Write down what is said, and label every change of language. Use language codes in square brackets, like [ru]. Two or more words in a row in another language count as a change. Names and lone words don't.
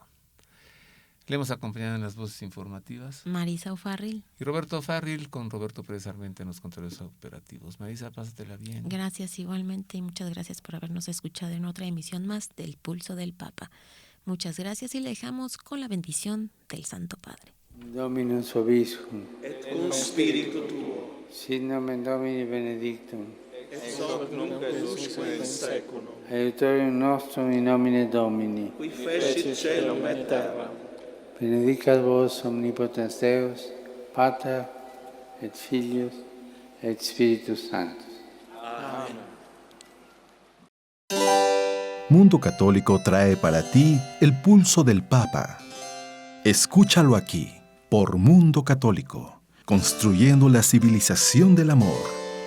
[es] Le hemos acompañado en las voces informativas. Marisa O'Farrill. Y Roberto Farril con Roberto Pérez Armenta en los controles operativos. Marisa, pásatela bien. Gracias igualmente y muchas gracias por habernos escuchado en otra emisión más del Pulso del Papa. Muchas gracias y le dejamos con la bendición del Santo Padre. [la] Dominus vobiscum, et cum spiritu tuo, sit nomen Domini benedictum, ex hoc nunc et usque in saeculum, aiutorium nostrum in nomine Domini, qui fecit caelum et terram, benedicat vos omnipotens Deus, Pater et Filius et Spiritus Sanctus. Amen. [es] Mundo Católico trae para ti el pulso del Papa. Escúchalo aquí, por Mundo Católico, construyendo la civilización del amor.